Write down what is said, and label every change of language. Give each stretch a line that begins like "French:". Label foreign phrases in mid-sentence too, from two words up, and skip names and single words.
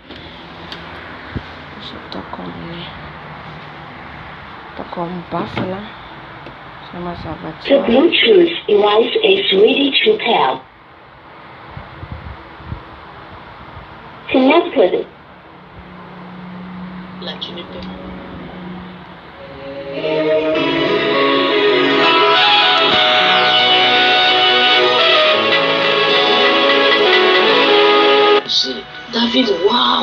Malagasy: ataoko amin'ny baffle sa mazava tsara.
English: The Bluetooth device is ready to pair. Connected.
French: Là, tu ne peux pas. David, waouh!